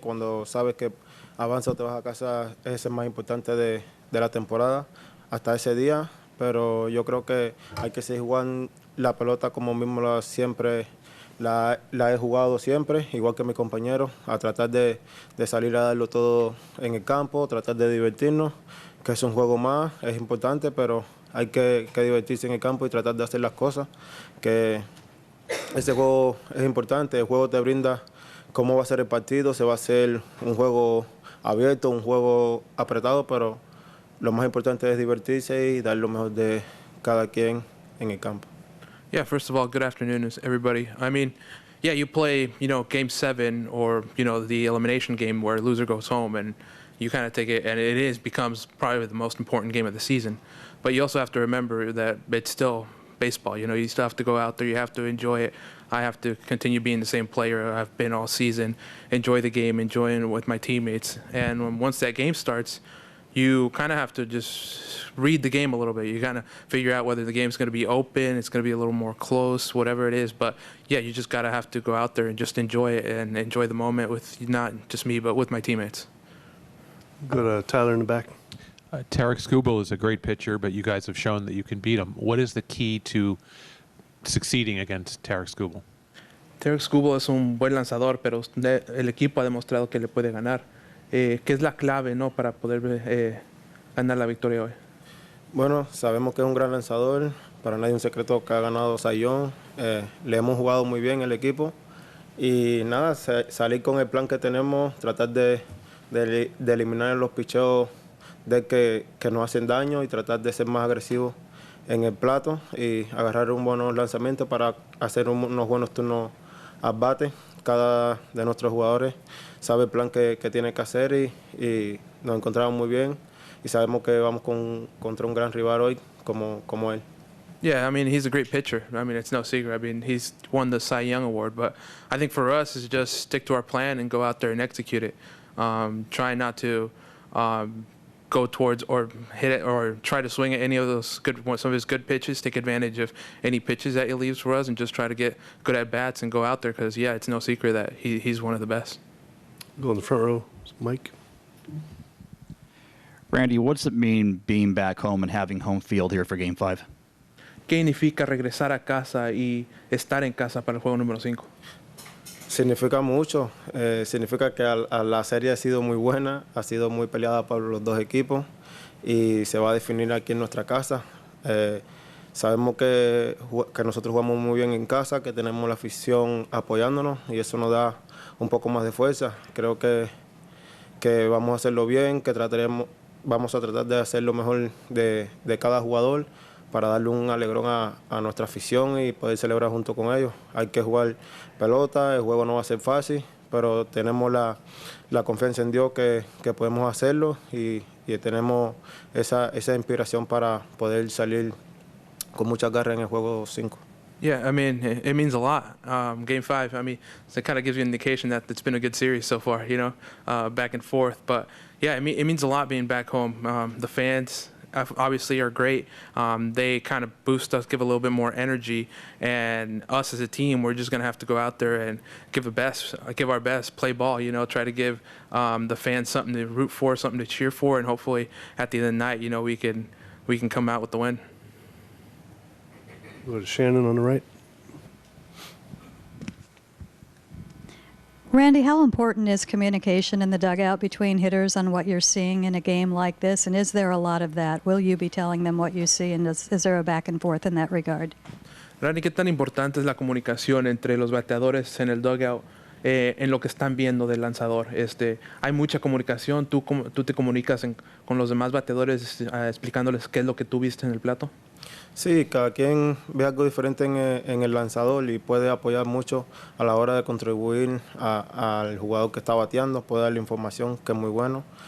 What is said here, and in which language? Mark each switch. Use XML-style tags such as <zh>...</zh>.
<es>Cuando sabes que avanzas o te vas a casa, es el más importante de la temporada hasta ese día, pero yo creo que hay que seguir jugando la pelota como mismo siempre la he jugado siempre, igual que mis compañeros, a tratar de salir a darlo todo en el campo, tratar de divertirnos, que es un juego más, es importante, pero hay que divertirse en el campo y tratar de hacer las cosas, que ese juego es importante. El juego te brinda cómo va a ser el partido, se va a hacer un juego abierto, un juego apretado, pero lo más importante es divertirse y dar lo mejor de cada quien en el campo.</es> <en>Yeah, first of all, good afternoon, everybody. I mean, yeah, you play, Game 7 or, the elimination game where loser goes home, and you kind of take it, and becomes probably the most important game of the season. But you also have to remember that it's still baseball. You still have to go out there. You have to enjoy it. I have to continue being the same player I've been all season, enjoy the game, enjoying it with my teammates. And once that game starts, you kind of have to just read the game a little bit. You kind of figure out whether the game's going to be open, it's going to be a little more close, whatever it is. But, yeah, you just got to have to go out there and just enjoy it and enjoy the moment with not just me but with my teammates. Go to Tyler in the back. Tarek Skubal is a great pitcher, but you guys have shown that you can beat him. What is the key to succeeding against Tarek Skubal?</en> <es>Tarek Skubal es un buen lanzador, pero el equipo ha demostrado que le puede ganar. ¿Qué es la clave, para poder ganar la victoria hoy? Bueno, sabemos que es un gran lanzador. Para nadie es un secreto que ha ganado Sayón. Le hemos jugado muy bien el equipo. Y nada, salir con el plan que tenemos, tratar de eliminar los picheos que nos hacen daño y tratar de ser más agresivos en el plato y agarrar un buen lanzamiento para hacer unos buenos turnos al bate. Cada de nuestros jugadores sabe el plan que tiene que hacer y nos encontramos muy bien y sabemos que vamos contra un gran rival hoy como él.</es> <en>Yeah, I mean, he's a great pitcher. I mean, it's no secret. I mean, he's won the Cy Young Award. But I think for us is just stick to our plan and go out there and execute it. Try not to go towards or hit it or try to swing at any of those some of his good pitches. Take advantage of any pitches that he leaves for us and just try to get good at bats and go out there because, yeah, it's no secret that he's one of the best. Go in the front row, Mike. Randy, what does it mean being back home and having home field here for Game 5?</en> <es>¿Qué significa regresar a casa y estar en casa para el juego número 5? Significa mucho. Significa que la serie ha sido muy buena, ha sido muy peleada por los dos equipos y se va a definir aquí en nuestra casa. Sabemos que nosotros jugamos muy bien en casa, que tenemos la afición apoyándonos y eso nos da un poco más de fuerza. Creo que vamos a hacerlo bien, que vamos a tratar de hacer lo mejor de cada jugador para darle un alegrón a nuestra afición y poder celebrar junto con ellos. Hay que jugar pelota, el juego no va a ser fácil, pero tenemos la confianza en Dios que podemos hacerlo y tenemos esa inspiración para poder salir con mucha garra en el juego 5.</es> <en>Yeah, I mean, it means a lot. Game 5, I mean, so it kind of gives you an indication that it's been a good series so far, back and forth. But, yeah, it means a lot being back home. The fans obviously are great. They kind of boost us, give a little bit more energy. And us as a team, we're just going to have to go out there and give our best, play ball, try to give the fans something to root for, something to cheer for. And hopefully at the end of the night, we can come out with the win. Go to Shannon on the right. Randy, how important is communication in the dugout between hitters on what you're seeing in a game like this? And is there a lot of that? Will you be telling them what you see? And is there a back and forth in that regard?</en> <es>Randy, ¿qué tan importante es la comunicación entre los bateadores en el dugout en lo que están viendo del lanzador. Hay mucha comunicación, tú te comunicas con los demás bateadores explicándoles qué es lo que tú viste en el plato. Sí, cada quien ve algo diferente en el lanzador y puede apoyar mucho a la hora de contribuir al jugador que está bateando, puede darle información que es muy bueno.</es>